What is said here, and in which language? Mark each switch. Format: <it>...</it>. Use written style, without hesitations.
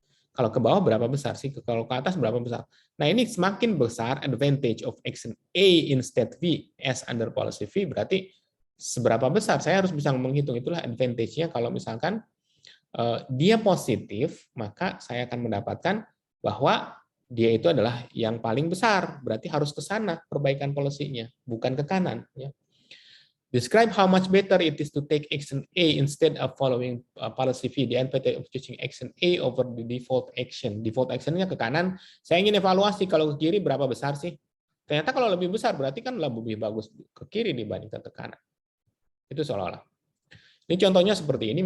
<id>Kalau ke bawah berapa besar sih? Kalau ke atas berapa besar? Nah, ini semakin besar</id> <en>advantage of action A in state V as under policy V,</en> <id>berarti seberapa besar saya harus bisa menghitung. Itulah advantage-nya kalau misalkan dia positif, maka saya akan mendapatkan bahwa dia itu adalah yang paling besar, berarti harus ke sana perbaikan policy-nya, bukan ke kanan. Ya.</id> <en>Describe how much better it is to take action A instead of following policy V. The advantage of choosing action A over the default action. Default</en> <id>actionnya ke kanan. Saya ingin evaluasi kalau ke kiri berapa besar sih? Ternyata kalau lebih besar berarti kan lebih bagus ke kiri dibandingkan ke kanan. Itu seolah-olah. Ini contohnya seperti ini.</id>